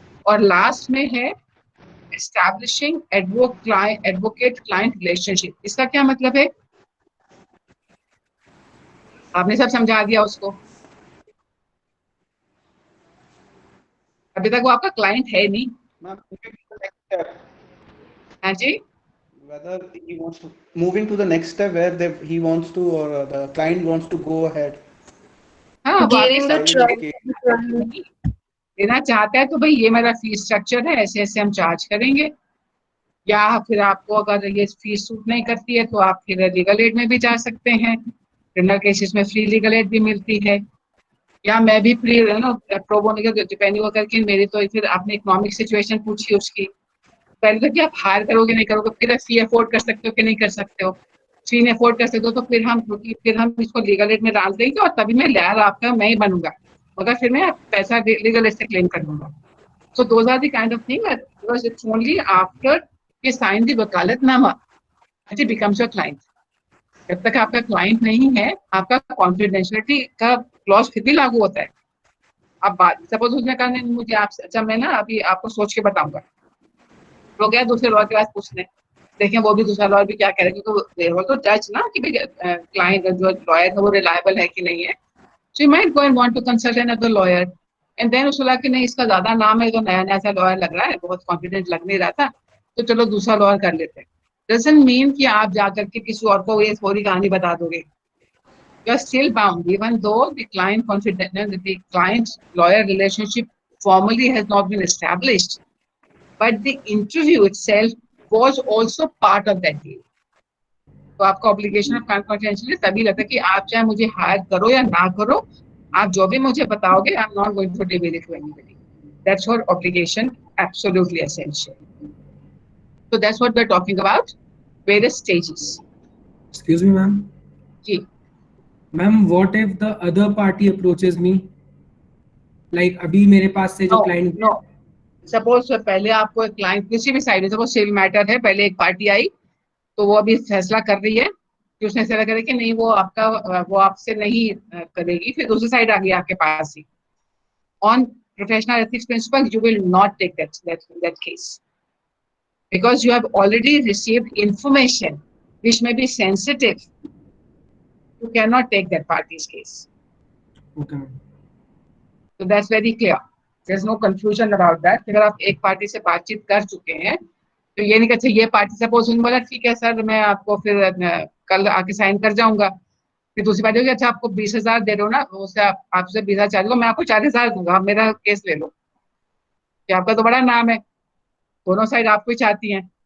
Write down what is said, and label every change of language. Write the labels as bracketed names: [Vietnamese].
[Hindi] और लास्ट में है [English] Establishing advocate client relationship. [Hindi] इसका क्या मतलब है, आपने सब समझा दिया उसको, अभी तक वो आपका क्लाइंट है नहीं। [English] Ma'am, moving to the next step, [Hindi] हाँ जी, [English] whether he wants to moving to the next step where he wants to or the client wants to go ahead [Hindi] हाँ वो आपके [English] Giving the [Hindi] साथ [English] filing the trust case. [Hindi] देना चाहता है तो भाई ये मेरा फीस स्ट्रक्चर है, ऐसे ऐसे हम चार्ज करेंगे। या फिर आपको अगर ये फीस सूट नहीं करती है तो आप फिर लीगल एड में भी जा सकते हैं, क्रिमिनल केसेस में फ्री लीगल एड भी मिलती है। या मैं भी फ्री प्रो बोनो के डिपेंडिंग होकर के मेरी, तो फिर आपने इकोनॉमिक सिचुएशन पूछी उसकी, पहले तो कि आप हायर करोगे नहीं करोगे, फिर फी अफोर्ड कर सकते हो कि नहीं कर सकते हो। फी नहीं अफोर्ड कर सकते हो तो फिर हम इसको लीगल एड में डाल देंगे और तभी मैं लॉयर आपका मैं ही बनूंगा, मगर फिर मैं पैसा लीगल एड से क्लेम कर लूंगा। [English] So those are the kind of thing that, because it's only after you sign the vakalatnama that he becomes your client. [Hindi] जब तक आपका क्लाइंट नहीं है, आपका कॉन्फिडेंशियलिटी का क्लॉज फिर भी लागू होता है। अब बात सपोज उसने कहा नहीं मुझे आप, अच्छा मैं ना अभी आपको सोच के बताऊंगा, वो गया दूसरे लॉयर के पास पूछने, देखें वो भी दूसरा लॉयर भी क्या कह रहे हैं, क्योंकि वो तो जज ना कि क्लाइंट जो लॉयर है वो रिलायबल है कि नहीं है। [English] So you might go and want to consult another lawyer, and then [Hindi] उसको लगा कि नहीं इसका ज्यादा नाम है, तो नया नया सा लॉयर लग रहा है, बहुत कॉन्फिडेंट लग नहीं रहा था, तो चलो दूसरा लॉयर कर लेते हैं। [English] Doesn't mean [Hindi] कि आप जाकर के किसी और को ये पूरी कहानी बता दोगे। [English] You are still bound, even though the client lawyer relationship formally has not been established, but the interview itself was also part of that deal. [Hindi] तो आपका ऑब्लिगेशन ऑफ कॉन्फिडेंशियलिटी तभी लगता है कि आप चाहे मुझे हायर करो या ना करो, आप जो भी मुझे बताओगे, [English] I am not going to reveal it to anybody. That's your obligation, absolutely essential. So that's what we're talking about, various stages. Excuse me, ma'am. [Hindi] Ji [English] Ma'am, what if the other party approaches me? [Hindi] Like अभी मेरे पास से जो client no, suppose पहले आपको एक client किसी भी side है, सपोज सिविल मैटर है, पहले एक पार्टी आई तो वो अभी फैसला कर रही है कि उसने फैसला करे कि नहीं वो आपका वो आपसे नहीं करेगी, फिर दूसरी साइड आ गई आपके पास ही। [English] On professional ethics principle you will not take that case because you have already received information which may be sensitive. You cannot take that party's case. Okay, ma'am. So that's very clear. There's no confusion about that. [Hindi] अगर आप एक party से बातचीत कर चुके हैं तो ये नहीं कहते ये पार्टी सपोज उन्होंने बोला ठीक है सर मैं आपको फिर कल आके साइन कर जाऊंगा, फिर दूसरी पार्टी होगी अच्छा आपको 20,000 दे दो ना, उससे आपसे 20,000 चार्ज लो, मैं आपको 40,000 दूंगा, आप मेरा केस ले लो, कि आपका तो बड़ा नाम है, दोनों साइड आपको ही चाहती हैं।